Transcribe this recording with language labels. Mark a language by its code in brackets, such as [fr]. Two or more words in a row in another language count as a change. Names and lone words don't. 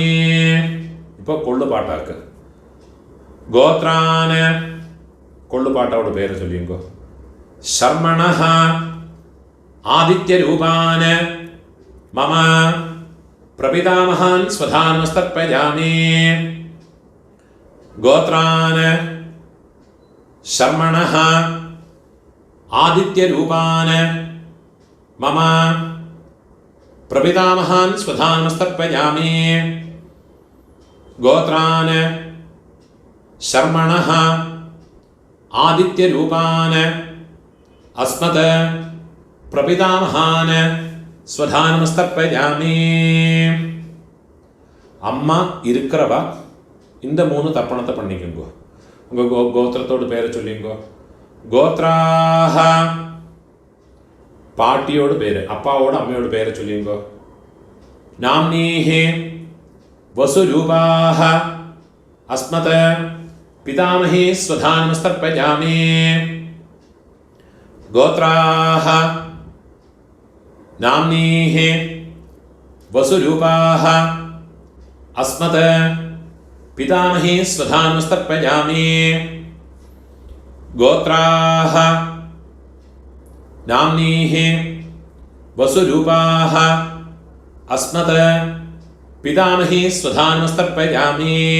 [ta] இப்போ கொள்ளு பாட்டாக்கு. கோத்ரான கொள்ளு பாட்டாவோட பேரை சொல்லிங்கோ. [sa] ஷர்மணஹ ஆதித்யரூபான மம பிரபிதாமகான் ஸ்வதானமஸ்தர்ப்பயாமி. ഗോത്രാൻ ശർമ്മണഃ ആദിത്യരൂപാൻ മമ പ്രപിതാമഹാൻ സ്വധാനമസ്തർപ്പയാമി. ഗോത്രാൻ ശർമ്മണഃ ആദിത്യരൂപാൻ അസ്മത് പ്രപിതാമഹാൻ സ്വധാനമസ്തർപ്പയാമി. [ta] അമ്മ இருக்கிறவ இந்த 3 தர்ப்பணத்தை பண்ணிக்கோங்க. உங்கள் கோத்திரத்தோடு பேரை சொல்லிங்கோ. கோத்ராஹ பாட்டியோட பேர், அப்பாவோட அம்மையோட பேரை சொல்லிங்கோ. [sa] நாம்னீஹி வசுரூபாஹ அஸ்மத் பிதாமஹி ஸ்வதானமஸ்தர்ப்பயாமி. கோத்ராஹ நாம்னீஹி வசுரூபாஹ அஸ்மத் പിതാമഹി സ്വധാനമസ്തർപ്പയാമി. ഗോത്രാഹ നാംനീഹി വസുരൂപാഹ അസ്മത് പിതാമഹി സ്വധാനമസ്തർപ്പയാമി.